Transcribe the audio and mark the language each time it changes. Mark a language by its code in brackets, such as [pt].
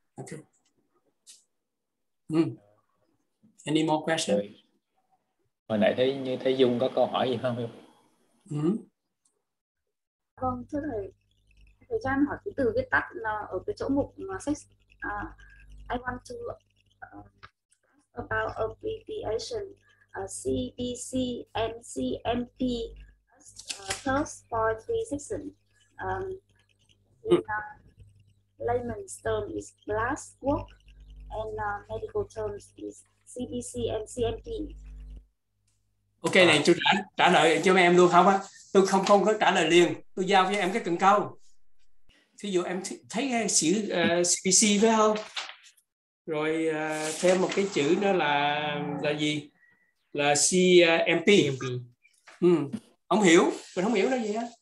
[en] Okay. Any more questions? [vi] Hồi nãy thấy Dung có câu hỏi gì không? Vâng, thưa thầy cho em hỏi cái từ viết tắt là ở cái chỗ mục sách. [en] I want to about abbreviation CBC and CMP plus for 3 sections. In layman's term is glass work and medical terms is CBC and CMP. [vi] Ok, này tôi trả lời cho mấy em luôn không á? Tôi không có trả lời liền, tôi giao cho em cái cần câu. Ví dụ em thấy cái chữ CBC phải không? Rồi thêm một cái chữ nữa là gì? Là CMP. Không hiểu, mình không hiểu là gì á.